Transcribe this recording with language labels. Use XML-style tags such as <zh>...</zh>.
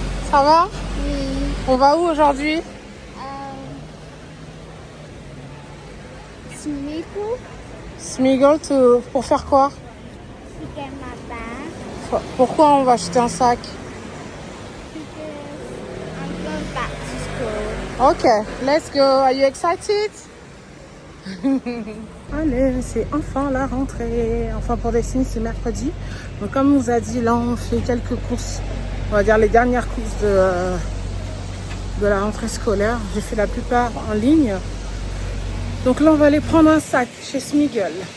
<fr>Ça va? Oui. On va où aujourd'hui? Smiggle. Smiggle, pour faire quoi?</fr> <en>To get my bag.</en> <fr>Pourquoi on va acheter un sac?</fr> <en>Because I'm going back to Ok, let's go. Are you excited?</en> <fr>Allez, c'est enfin la rentrée. Enfin, pour des signes, c'est mercredi. Donc, comme on vous a dit, là, on fait quelques courses. On va dire les dernières courses de la rentrée scolaire. J'ai fait la plupart en ligne. Donc là, on va aller prendre un sac chez Smiggle.</fr>